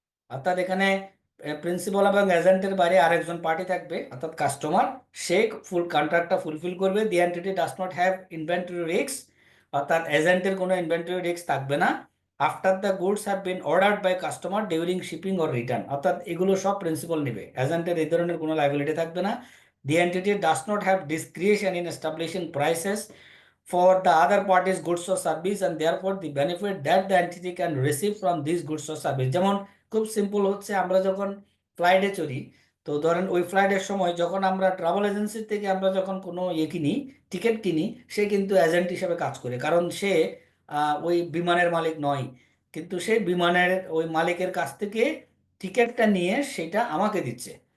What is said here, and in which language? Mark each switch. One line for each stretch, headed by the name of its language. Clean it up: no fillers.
Bangla: অর্থাৎ এখানে প্রিন্সিপাল এবং এজেন্টের বাইরে আরেকজন পার্টি থাকবে, অর্থাৎ কাস্টমার, সে ফুল কন্ট্রাক্টটা ফুলফিল করবে।
English: the entity does not have inventory risk
Bangla: অর্থাৎ এজেন্টের কোনো ইনভেন্টরি রিস্ক থাকবে না
English: After the goods have been ordered by customer during shipping or return.
Bangla: অর্থাৎ এগুলো সব প্রিন্সিপাল নেবে, এজেন্টের এই ধরনের কোনো লাইবিলিটি থাকবে না।
English: The entity does not have discretion in establishing prices for the other parties goods or service and therefore the benefit that the entity can receive from these goods or service।
Bangla: যেমন খুব simple হচ্ছে, আমরা যখন ফ্লাইটে চড়ি, তো ধরেন ওই ফ্লাইটের সময় যখন আমরা ট্রাভেল এজেন্সি থেকে আমরা যখন কোনো কিনি, টিকিট কিনি, সে কিন্তু এজেন্ট হিসেবে কাজ করে, কারণ সে ওই বিমানের মালিক নয়, কিন্তু সেই বিমানের ওই মালিকের কাছ থেকে টিকিটটা নিয়ে সেটা আমাকে দিচ্ছে।